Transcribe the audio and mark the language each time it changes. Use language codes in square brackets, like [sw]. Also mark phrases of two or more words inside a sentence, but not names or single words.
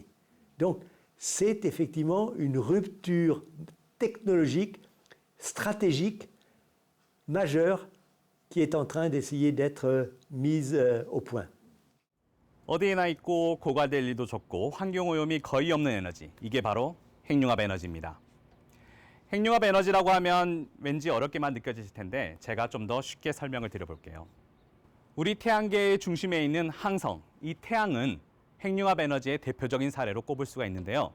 [fr] Donc, c'est effectivement une rupture technologique, stratégique, majeure qui est en train d'essayer d'être mise au point. [ko] 어디에나 있고 고갈될 일도 적고 환경오염이 거의 없는 에너지, 이게 바로 핵융합 에너지입니다. 핵융합 에너지라고 하면 왠지 어렵게만 느껴지실 텐데 제가 좀 더 쉽게 설명을 드려볼게요. 우리 태양계의 중심에 있는 항성, 이 태양은 핵융합 에너지의 대표적인 사례로 꼽을 수가 있는데요.